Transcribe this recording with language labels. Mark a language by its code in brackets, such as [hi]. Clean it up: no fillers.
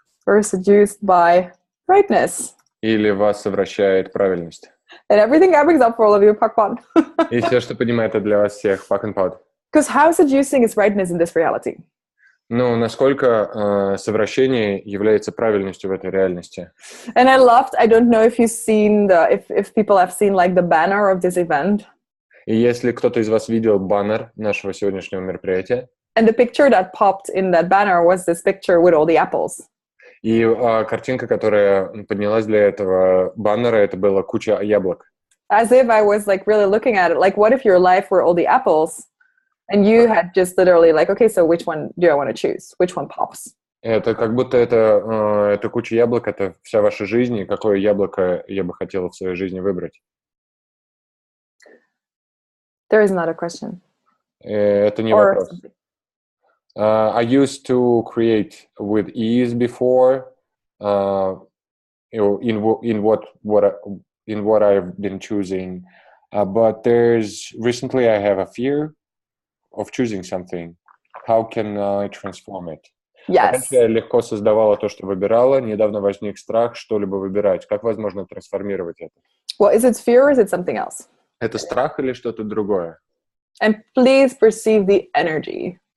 [en] Or seduced by rightness. [ru] Или вас совращает правильность. [en] And everything that brings up for all of you, Pak Pod. [ru] И все, что поднимает это для вас всех, Pak and Pod. [en] Because how seducing is rightness in this reality? [ru] Ну, насколько совращение является правильностью в этой реальности. [en] And I don't know if you've seen if people have seen like the banner of this event. [ru] И если кто-то из вас видел баннер нашего сегодняшнего мероприятия, [en] and the picture that popped in that banner was this picture with all the apples. [ru] И картинка, которая поднялась для этого баннера, это была куча яблок. [en] As if I was like really looking at it, like what if your life were all the apples and you had just literally like, okay, so which one do I want to choose? Which one pops? [ru] Это как будто это куча яблок, это вся ваша жизнь, и какое яблоко я бы хотела в своей жизни выбрать. [en] There is not a question. [ru] Это не вопрос. [en] I used to create with ease before, in what I've been choosing, but recently I have a fear of choosing something. How can I transform it? Yes. [ru] Раньше я легко создавала то, что выбирала. Недавно возник страх что-либо выбирать. Как возможно трансформировать это? [en] Well, is it fear or is it something else? [ru] Это страх или что-то другое? [en] And please perceive the energy.